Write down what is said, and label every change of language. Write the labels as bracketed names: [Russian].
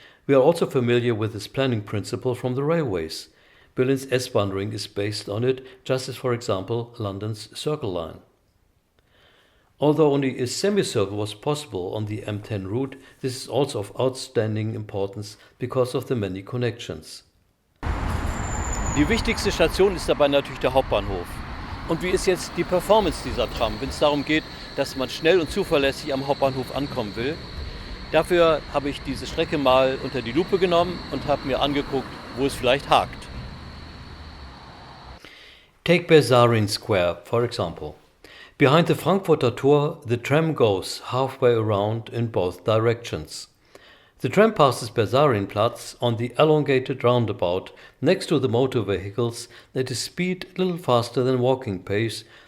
[English] We are also familiar with this planning principle from the railways. Berlin's S-Bahn ring is based on it, just as, for example, London's Circle Line. Although only a semicircle was possible on the M10 route, this is also of outstanding importance because of the many connections. [German] Die wichtigste Station ist dabei natürlich der Hauptbahnhof. Und wie ist jetzt die Performance dieser Tram, wenn es darum geht, dass man schnell und zuverlässig am Hauptbahnhof ankommen will? Dafür habe ich diese Strecke mal unter die Lupe genommen und habe mir angeguckt, wo es vielleicht hakt. [English] Take Bersarin Square, for example. Behind the Frankfurter Tor, the tram goes halfway around in both directions. The tram passes Bersarinplatz on the elongated roundabout next to the motor vehicles at a speed a little faster than walking pace.